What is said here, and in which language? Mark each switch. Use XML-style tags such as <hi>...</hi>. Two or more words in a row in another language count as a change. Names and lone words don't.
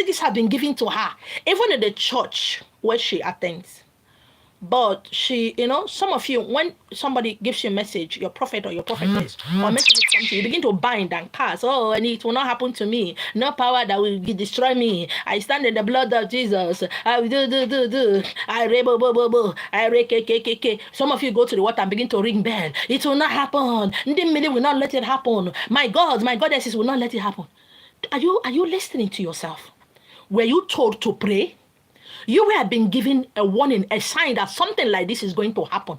<en>Messages have been given to her, even in the church where she attends. But she, some of you, when somebody gives you a message, your prophet or your prophetess, or message something, you begin to bind and cast. Oh, and it will not happen to me. No power that will destroy me. I stand in the blood of Jesus. I will do. I re bo bo bo bo. I re ke. Some of you go to the water and begin to ring bell. It will not happen. Ndimili will not let it happen. My God, my goddesses will not let it happen. Are you listening to yourself? Were you told to pray? You have been given a warning, a sign that something like this is going to happen.</en>